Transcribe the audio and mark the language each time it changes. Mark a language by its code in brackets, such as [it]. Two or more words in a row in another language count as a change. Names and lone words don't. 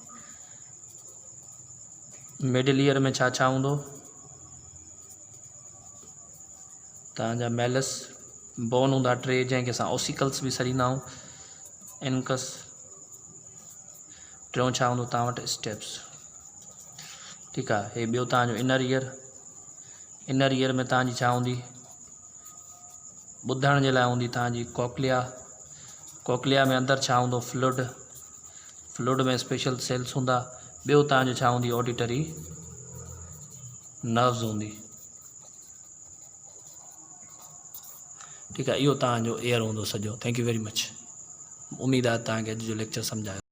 [en] middle ear [sd] में छा छा हूंदो? तव्हांजा [en] malleus bone [sd] हूंदा टे, जंहिंखे असां ओसिकल्स बि सॾींदा आहियूं। इनकस। टियों छा हूंदो तव्हां वटि? स्टेप्स। ठीकु आहे। हे ॿियो तव्हांजो [en] inner ear. inner ear [sd] में तव्हांजी छा हूंदी? ॿुधण जे लाइ हूंदी तव्हांजी कॉक्लिया। कॉक्लिया में अंदरि छा हूंदो? फ्लूइड। फ्लूइड में [en] special cells [sd] हूंदा। ॿियो तव्हांजो छा हूंदी? [en] auditory nerves [sd] हूंदी। ठीकु आहे। इहो तव्हांजो एयर हूंदो सॼो। [en] thank you very much. [sd] उमेदु आहे तव्हांखे अॼु जो लेक्चर सम्झायो।